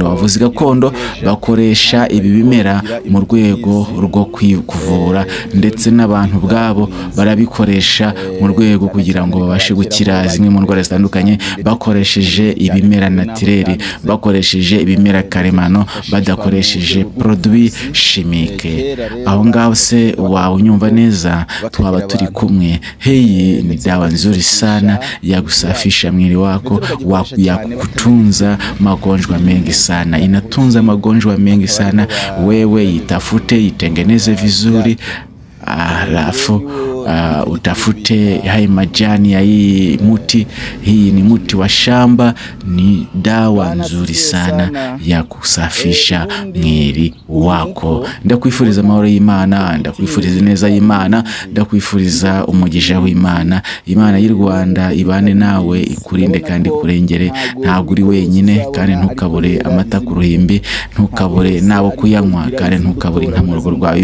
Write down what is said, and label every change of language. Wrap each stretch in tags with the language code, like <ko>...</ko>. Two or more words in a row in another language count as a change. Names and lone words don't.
<rw>Abavuzi gakondo bakoresha ibi bimera mu rwego rwo kuvura, ndetse n'abantu ubwabo barabikoresha mu rwego kugira ngo babashe gukira zimwe mu ndwara zitandukanye bakoresheje ibimera naturel, bakoresheje ibimera karemano, badakoresheje</rw> <fr>produit chimique.</fr> <rw>Aho ngaho se wawe unyumva neza, twaba turi kumwe.</rw> <sw>Hii ni dawa nzuri sana ya kusafisha mwili wako, ya kutunza magonjwa mengi sana, inatunza magonjwa mengi sana. Wewe itafute, itengeneze vizuri, alafu utafute hai majani ya hii muti. Hii ni muti wa shamba, ni dawa nzuri sana ya kusafisha mwili wako.</sw> <rw>Ndakwifuriza amahoro y'Imana, ndakwifuriza neza y'Imana, ndakwifuriza umugisha w'Imana. Imana y'u Rwanda ibane nawe, ikurinde kandi kurengere. Ntabwo uri wenyine, kandi ntukabure amata ku ruhimbi, ntukabure nabo kuyanywa, kandi ntukabure inka mu rugo rwawe.</rw>